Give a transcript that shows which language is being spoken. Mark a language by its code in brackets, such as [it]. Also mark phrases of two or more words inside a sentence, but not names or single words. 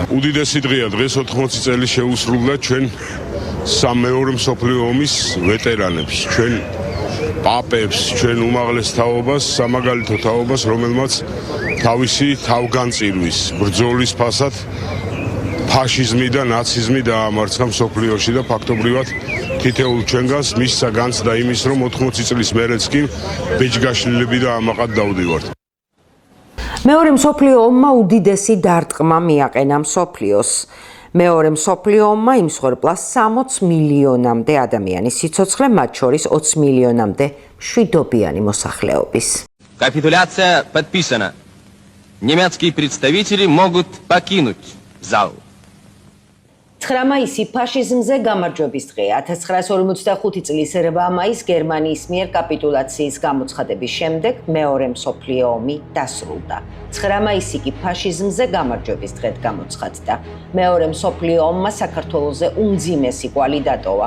[ka] უდიდესი დღეა დღეს 80 წელი შეუსრულდა ჩვენ მეორე მსოფლიო ომის ვეტერანებს, ჩვენ პაპებს, ჩვენ უმაღლეს თაობას, სამაგალითო თაობას, რომელმაც თავისი თავგანწირვის ბრძოლის ფასად ფაშიზმი და ნაციზმი დაამარცხა მსოფლიოში და ფაქტობრივად თითოეულ ჩვენგანს მისცა განცდა იმის, რომ 80 წლის მერეც კი ბეჯგაშლილები და ამაყად დავდივართ. მეორე მსოფლიო ომმა უდიდესი დარტყმა მიაყენა მსოფლიოს. მეორე მსოფლიო ომმა იმსხვერპლა 60 მილიონამდე ადამიანის სიცოცხლე, მათ შორის 20 მილიონამდე მშვიდობიანი მოსახლეობის. [ru] Капитуляция подписана. Немецкие представители могут покинуть зал. [ka] 9 მაისი ფაშიზმზე გამარჯვების დღეა. 1945 წლის 8 მაისს გერმანიის მიერ კაპიტულაციის გამოცხადების შემდეგ მეორე მსოფლიო ომი დასრულდა. 9 მაისი კი ფაშიზმზე გამარჯვების დღედ გამოცხადდა. მეორე მსოფლიო ომმა საქართველოზე უმძიმესი კვალი დატოვა.